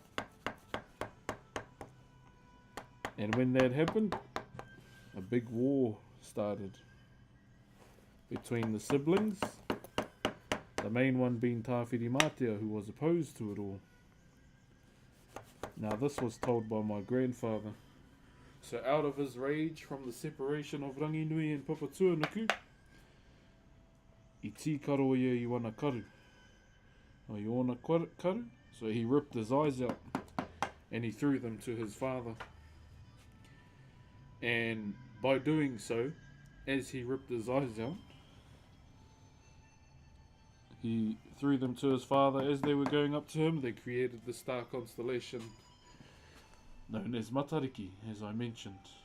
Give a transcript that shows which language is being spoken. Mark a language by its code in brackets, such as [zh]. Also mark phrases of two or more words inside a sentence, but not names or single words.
[en] And when that happened, a big war started between the siblings, the main one being Tāwhiri Mātea, who was opposed to it all. Now this was told by my grandfather. So out of his rage from the separation of Ranginui and Papatūānuku, [mi] I tīkaro ia I wana karu. O I ona karu. [en] So he ripped his eyes out and he threw them to his father. And by doing so, as he ripped his eyes out, he threw them to his father. As they were going up to him, they created the star constellation known as Matariki, as I mentioned.